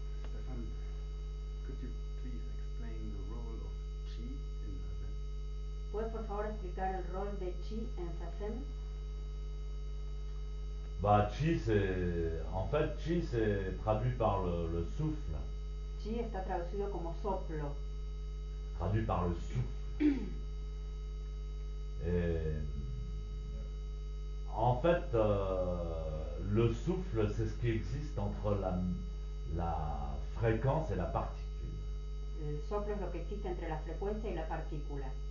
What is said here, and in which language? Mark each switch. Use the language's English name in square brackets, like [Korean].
[English] Stefan, could you please explain the role of Qi in Zazen? [Spanish] ¿Puedes por favor explicar el rol de Qi en Zazen? [French] Bah, en fait, Qi c'est traduit par le souffle, [Spanish] Qi está traducido como soplo. [French] traduit par le souffle. Et en fait, le souffle, c'est ce qui existe entre la fréquence et la particule. [Spanish] El soplo es lo que existe entre la frecuencia y la partícula.